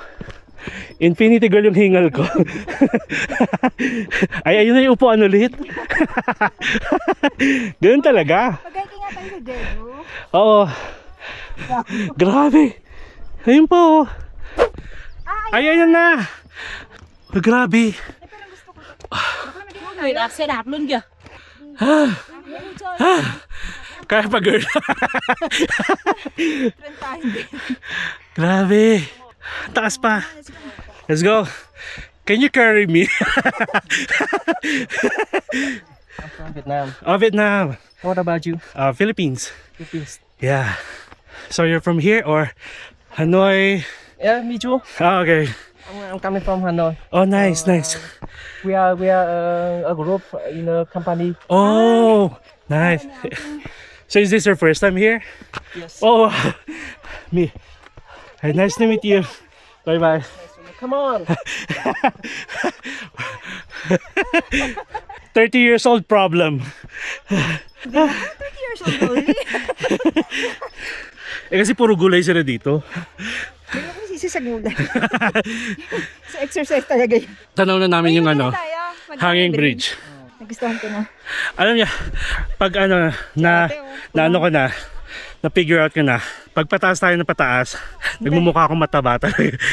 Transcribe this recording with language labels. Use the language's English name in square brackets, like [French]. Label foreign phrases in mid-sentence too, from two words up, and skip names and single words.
[Filipino] Infinity Girl yung hingal ko. Ay, ayun na yung upuan ulit. Ganun talaga. Pagkaki nga tayo sa Dedo. Oo. Grabe. Ayun po. Ay, ayun na. Oh, grabe. [Vietnamese] Người đạp xe đạp luôn kìa. [Filipino] Kaya pa girl. Trentahin din. Grabe. Taas pa. [English] Let's go. Can you carry me? I'm from Vietnam. Oh, Vietnam. What about you? Philippines. Philippines. Yeah. So you're from here or Hanoi? Yeah, me too. Oh, okay. I'm coming from Hanoi. Oh, nice, nice. We are a group in a company. Oh, nice. So is this your first time here? Yes. Oh, me. Hey, nice to meet you. Bye bye. Come on. 30 years old problem. 30 years old only. [Filipino] Kasi puro gulay sila dito. Hindi ko sisi sa gulay. Sa exercise talaga yun. Tanaw na namin yung ano, Tayo, [English] hanging bridge. [Filipino] Nagustuhan ko na. Alam niya, pag ano, na ano ko na, na- [English] figure out [Filipino] ko na, pag pataas tayo na pataas, nagmumukha akong mataba talaga.